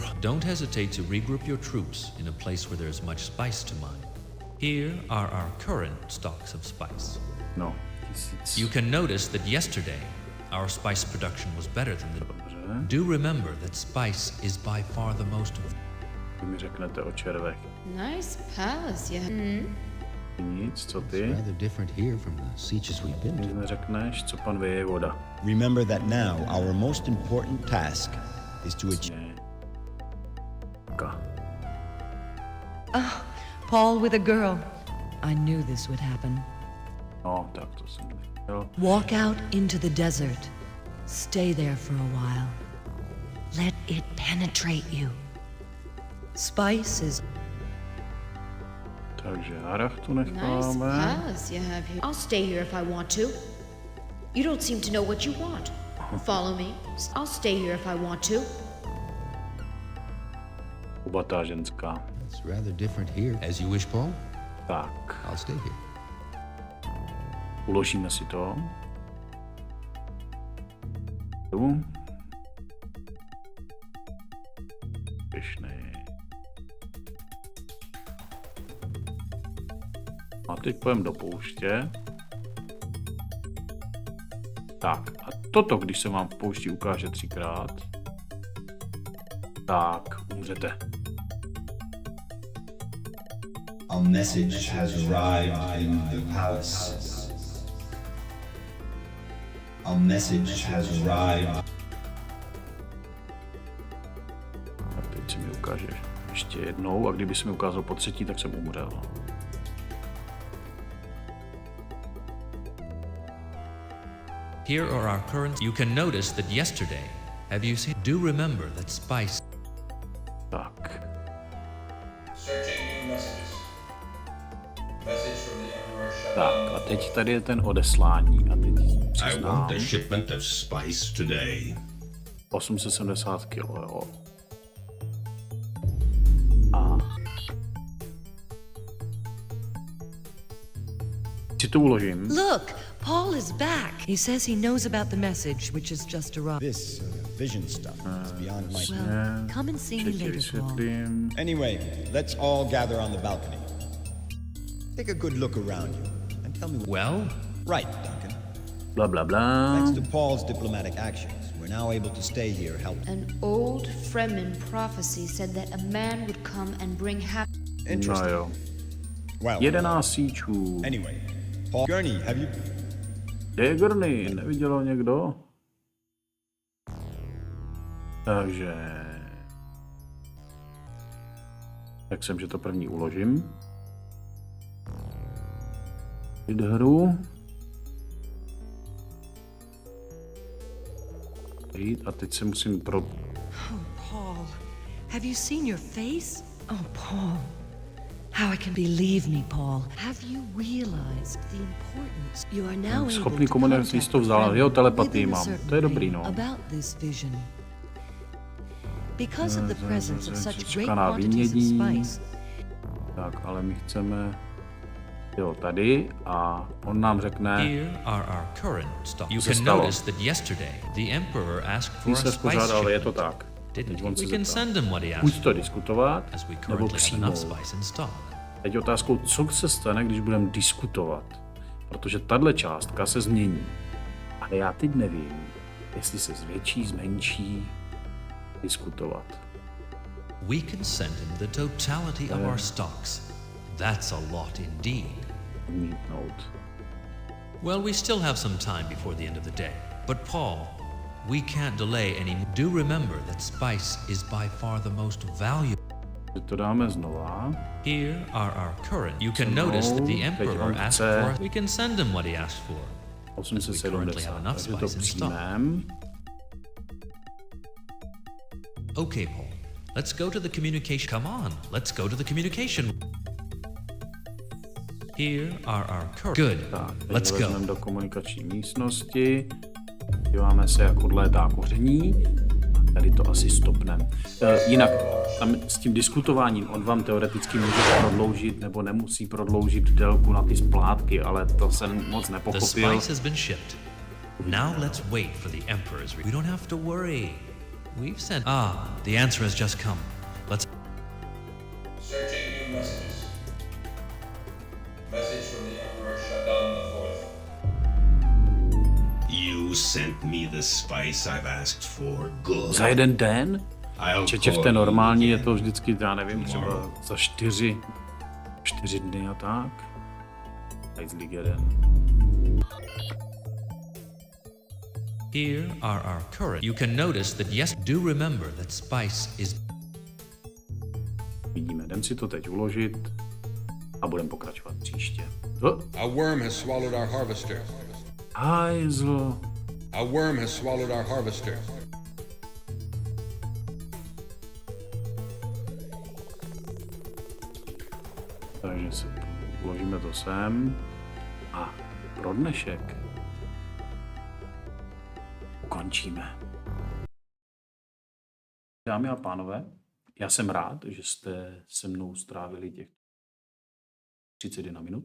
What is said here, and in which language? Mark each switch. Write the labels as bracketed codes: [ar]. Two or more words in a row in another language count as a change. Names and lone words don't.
[en] Don't hesitate to regroup your troops in a place where there's much spice to mine. Here are our current stocks of spice. No, 1000. You can notice that yesterday our spice production was better than the... [cs] Dobře. [en] Do remember that spice is by far the most... [cs] Vy mi řeknete o červech. [en] Nice palace, yeah. [cs] Nic, co [en] It's [cs] ty? [en] rather different here from the sieges we've been [cs] Nic to. neřekneš, co pan ví je voda. [en] Remember that now our most important task is to achieve. [cs] Ne. Ka. [en] Oh, Paul with a girl. I knew this would happen. [cs] No, tak to jsem nechtěl. [en] Walk out into the desert. Stay there for a while. Let it penetrate you. Spice is... [cs] Takže Harachtu [en] Nice [cs] necháme. [en] palace you have here. I'll stay here if I want to. You don't seem to know what you want. Follow me. I'll stay here if I want to. [cs] Kubatá ženská. [en] It's rather different here. As you wish, Paul. [cs] Tak, [en] I'll stay here. [cs] uložíme si to. Tu. Pěšnej. A teď půjdeme do pouště. Tak, a toto, když se vám v poušti ukáže 3krát, tak umřete. [en] A message has arrived in the palace. A message has arrived. [cs] Tak teď si mi ukážeš ještě jednou a kdyby se mi ukázal po třetí, tak jsem umřel. [en] Here are our current... You can notice that yesterday, have you seen... Do remember that spice... [cs] Tak, [en] Searching new messages. Message from the Emperor [cs] tak [en] Shaddam. [cs] a teď tady je ten odeslání a teď [en] I want [cs] přiznám [en] a shipment of spice today. [cs] 870 kilo, jo. A si to uložím. [en] Look, Paul is back. He says he knows about the message, which has just arrived. This vision stuff is beyond my... Well, come and see me [cs] Teď ti [en] later, Paul. [cs] vysvětlím. [en] Anyway, let's all gather on the balcony. Take a good look around you and tell me... Well, Right, Duncan. [cs] Bla, bla, bla. [en] Thanks to Paul's diplomatic actions, we're now able to stay here helping. An old Fremen prophecy said that a man would come and bring happiness. [cs] No [en] Interesting. [cs] jo. [en] Well, [cs] 11 síčů. [en] anyway, Paul Gurney, have you... [cs] Kde je Gurney? Neviděl ho někdo? Takže... Tak jsem, že to první uložím. Jít hru. Jít a teď se musím pro... [en] Oh, Paul, have you seen your face? Oh, Paul. How I can believe me, Paul. Have you realized the importance? You are now able [cs] schopný [en] to [cs] komunikovat, [en] contact [cs] jsi to a vzal, [en] friend [cs] jeho telepatii [en] within a [cs] mám. [en] certain [cs] To je dobrý, [en] way [cs] no. [en] About this vision. Because of the presence of such great [cs] Čeká na [en] quantities of [cs] vynění. [en] spice, [cs] Tak, ale my chceme... Jo, tady a on nám řekne... [en] here are our current stock. You [cs] Se [en] can [cs] stalo. [en] notice that yesterday the Emperor asked for [cs] Když [en] a [cs] se [en] spice [cs] spořádal, je to [en] shipment. [cs] tak. [en] Didn't [cs] Teď [en] he? [cs] on se [en] We can [cs] zeptá. [en] send him what he [cs] Buď [en] asked [cs] to [en] for, [cs] diskutovat, [en] as we [cs] nebo [en] currently have enough [cs] přijmout. [en] spice in stock. [cs] Teď je otázkou, co se stane, když budeme diskutovat. Protože tahle částka se změní. Ale já teď nevím, jestli se zvětší, zmenší, diskutovat. [en] We can send him the totality of our stocks. That's a lot indeed. [cs] Odmítnout. [en] Well, we still have some time before the end of the day. But Paul, we can't delay any more. Do remember that spice is by far the most valuable. [cs] Teď to dáme znova. [en] Here are our current. You can So notice that the [cs] teď [en] Emperor [cs] on [en] asked [cs] chce- [en] for. We can send him what he asked for. We currently have 870. enough [cs] Takže to [en] spice in stock. [cs] přijmeme. [en] Okay, Paul. Let's go to the communication. Come on, let's go to the communication. Here are our current. Good. [cs] Tak, teď [en] Let's [cs] ho [en] go. [cs] vezmeme do komunikační místnosti. Díváme se, jak odlétá koření. A Tady to asi stopneme. Jinak, tam s tím diskutováním, on vám teoreticky může prodloužit nebo nemusí prodloužit délku na ty splátky, ale to jsem moc [en] The [cs] nepochopil. [en] spice has been shipped. Now let's wait for the Emperor's. We don't have to worry. We've sent. The answer has just come. Let's. Searching new messages. Message from the Emperor Shaddam IV. You sent me the spice I've asked for. Good. [cs] Za jeden den? [en] I'll [cs] Čeče v [en] call [cs] té [en] you [cs] normální je [en] again. [cs] to vždycky, já nevím, třeba [en] Tomorrow. [cs] za 4 dny a tak. Hajzlík jeden. [en] Here are our current. You can notice that yes, do remember that spice is. [cs] Vidíme, jdem si to teď uložit a budeme pokračovat příště. [en] A worm has swallowed our harvester. [cs] Hajzlo. [en] A worm has swallowed our harvester. [cs] Takže si uložíme to sem a pro dnešek ukončíme. Dámy a pánové, já jsem rád, že jste se mnou strávili těch 31 minut.